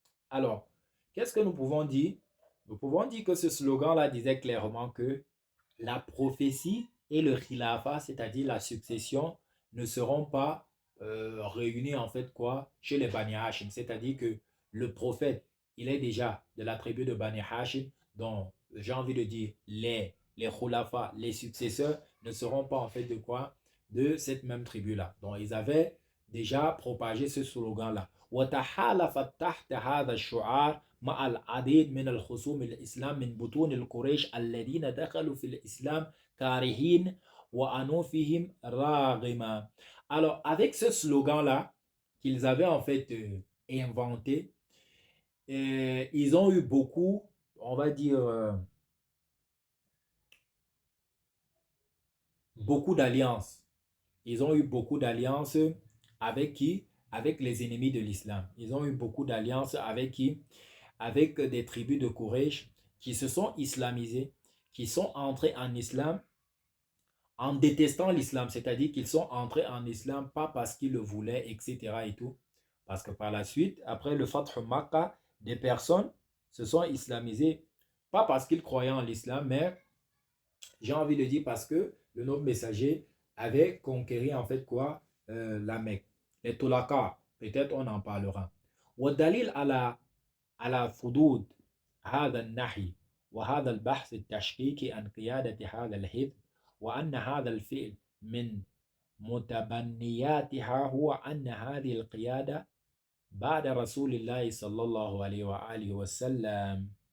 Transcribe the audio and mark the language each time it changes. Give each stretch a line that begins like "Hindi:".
French: Alors, qu'est-ce que nous pouvons dire? Nous pouvons dire que ce slogan-là disait clairement que la prophétie et le khilafa, c'est-à-dire la succession, ne seront pas réunis en fait quoi chez les Bani Hashim. C'est-à-dire que le prophète, il est déjà de la tribu de Bani Hashim, dont j'ai envie de dire, les khulafa, les successeurs, ne seront pas en fait de quoi? De cette même tribu-là. Donc, ils avaient déjà propagé ce slogan-là.
Arabic: وتحالفت تحت هذا الشعار مع العديد من الخصوم الإسلام من بطون القريش الذين دخلوا في الإسلام كارهين وأنوفهم راغما.
French: Alors, avec ce slogan-là qu'ils avaient en fait inventé, ils ont eu beaucoup, on va dire, beaucoup d'alliances. Ils ont eu beaucoup d'alliances avec qui? Avec les ennemis de l'islam. Ils ont eu beaucoup d'alliances avec qui? Avec des tribus de Quraysh qui se sont islamisées, qui sont entrés en islam en détestant l'islam, c'est-à-dire qu'ils sont entrés en islam pas parce qu'ils le voulaient, etc. et tout. Parce que par la suite, après le Fath Makkah, des personnes se sont islamisées, pas parce qu'ils croyaient en l'islam, mais j'ai envie de dire parce que le noble messager avait conquéri en fait quoi? La Mecque. Les Tolaka, peut-être on en parlera.
Arabic: والدليل على فضول هذا النحي وهذا البحث التشكيكي عن قيادة هذا الحزب وأن هذا الفعل من متبنياتها هو أن هذه القيادة بعد رسول الله صلى الله عليه وآله وسلم